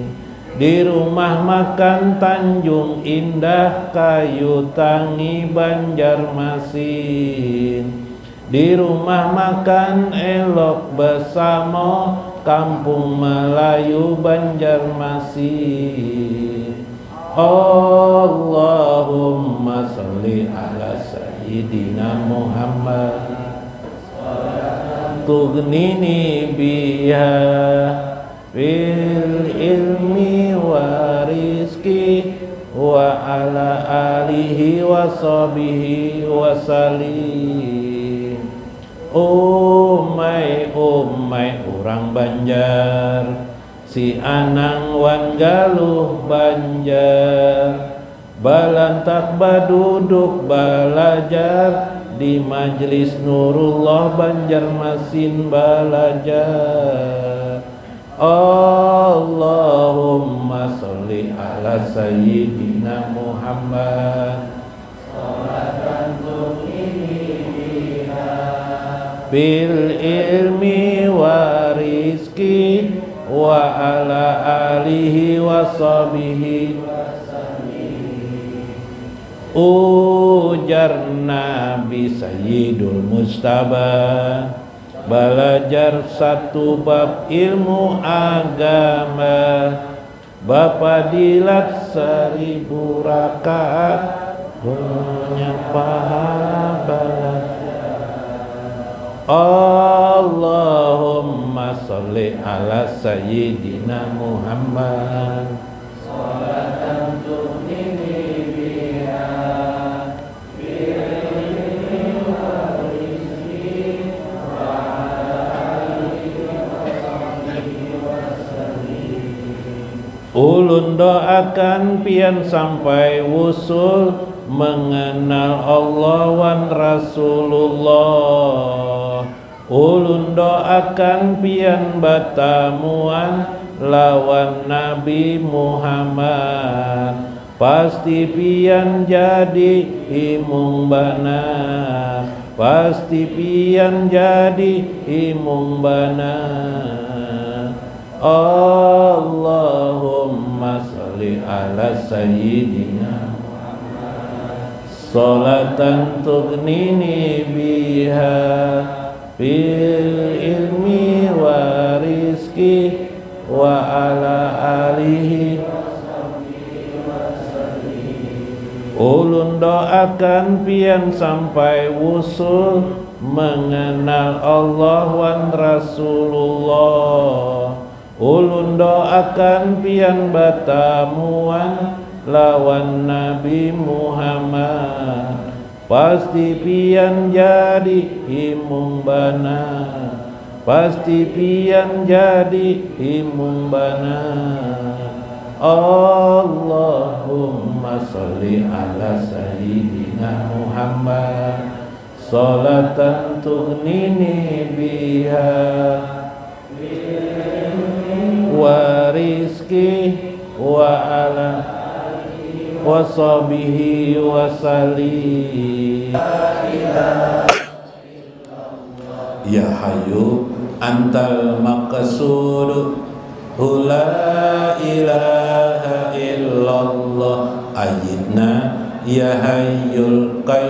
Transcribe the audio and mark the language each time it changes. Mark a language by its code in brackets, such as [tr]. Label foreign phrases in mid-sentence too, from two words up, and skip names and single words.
[bjn] Di rumah makan Tanjung Indah, Kayu Tangi Banjarmasin. Di rumah makan Elok Besamo, Kampung Melayu Banjarmasin. [ar] اللهم صل على سيدنا محمد تغنيني بها في العلم و رزق و على آله و صحبه و سلم. [bjn] Umai urang Banjar, si Anang wan galuh Banjar, balantak baduduk balajar di Majlis Nurullah Banjarmasin balajar. [ar] اللهم صل على سيدنا محمد صلاة تغنيني بها بالعلم و رزق و على آله و صحبه. [bjn] Ujar Nabi Sayyidul Mustaba, belajar satu bab ilmu agama, Bapadilat 1000 rakaat punya pahala belajar. [ar] اللهم صل على سيدنا محمد صلاة تغنيني بها بالعلم و رزق و على آله و صحبه و سلم. [bjn] Ulun doakan pian sampai wusul mengenal Allah wan Rasulullah. Ulun doakan pian batamuan lawan Nabi Muhammad, pasti pian jadi imung bana, pasti pian jadi imung bana. [ar] اللهم صل على سيدنا صلاة تغنيني بها بالعلم و رزق و على آله. [bjn] Ulun doakan pian sampai wusul mengenal Allah wan Rasulullah. Ulun doakan pian batamuan lawan Nabi Muhammad, pasti pian jadi imung bana, pasti pian jadi imung bana. [ar] اللهم صل على سيدنا محمد صلاة تغنيني بها و رزق و على و صحبه و سلم. يا حي أنت المقصود لا إله إلا الله سيدنا يا حي